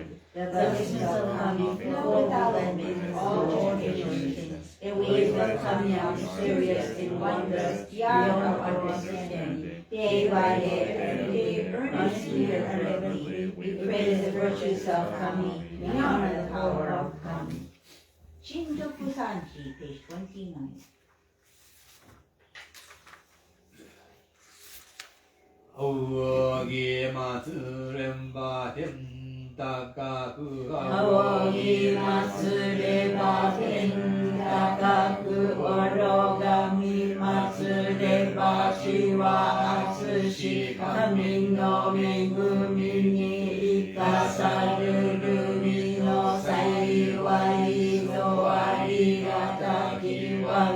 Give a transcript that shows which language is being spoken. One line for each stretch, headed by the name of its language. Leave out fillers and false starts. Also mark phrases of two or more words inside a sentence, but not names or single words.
English: The blessings of Kami flow without limit all generations. The ways of Kami are mysterious and wondrous beyond our understanding. Day by day, every day, earnestly and fervently, we praise the virtues of Kami, we honor the power of Kami. Shintoku Sanji, page 29.
Japanese: 仰ぎ祭れば天高く仰ぎ祭れば天高く愚がみ祭ればしは厚し神の恵みに生かされる身の幸いのありがたき我